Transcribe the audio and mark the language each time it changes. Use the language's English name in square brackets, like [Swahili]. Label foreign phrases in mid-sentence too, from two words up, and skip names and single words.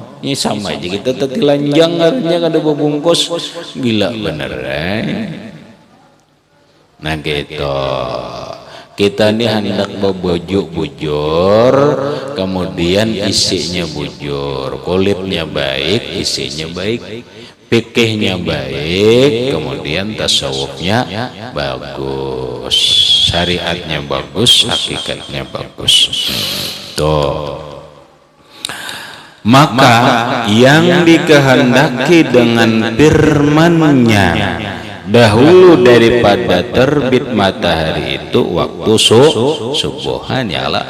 [Indonesian] Ini sama aja kita telanjang artinya kada bungkus gila bener Nah gitu. Kita ini hendak berbujuk bujur, kemudian isinya bujur, kulitnya baik, isinya baik, fikihnya baik, kemudian tasawufnya bagus, syariatnya bagus, hakikatnya bagus. Tuh. Maka yang dikehendaki dengan firman-Nya dahulu daripada terbit matahari itu waktu subuhan [Arabic] ya Allah.